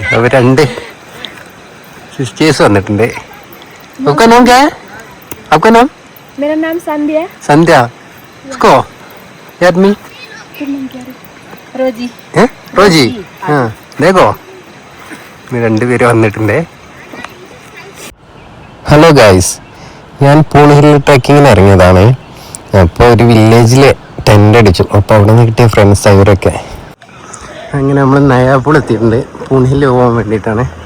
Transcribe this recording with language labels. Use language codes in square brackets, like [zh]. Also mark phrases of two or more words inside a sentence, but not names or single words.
[ml] അപ്പോൾ 2 സിസ്റ്റേഴ്സ് വന്നിട്ടുണ്ട്. [hi] आपका नाम क्या है? आपका नाम? मेरा नाम संध्या. संध्या. उसको याद मी? रोजी. रोजी. हाँ देखो मैं [ml] 2 പേര് വന്നിട്ടുണ്ട്. ഹലോ ഗൈസ്, ഞാൻ പൂണിഹിൽ ട്രെക്കിങ്ങിന് ഇറങ്ങിയതാണ്. അപ്പോൾ ഒരു വില്ലേജിൽ ടെൻ്റ് അടിച്ചു. അപ്പോൾ അവിടെ നിന്ന് കിട്ടിയ ഫ്രണ്ട്സ് അവരൊക്കെ അങ്ങനെ നമ്മൾ നയാപൂൾ എത്തിയിട്ടുണ്ട്. പൂണിഹിൽ പോകാൻ വേണ്ടിയിട്ടാണ്.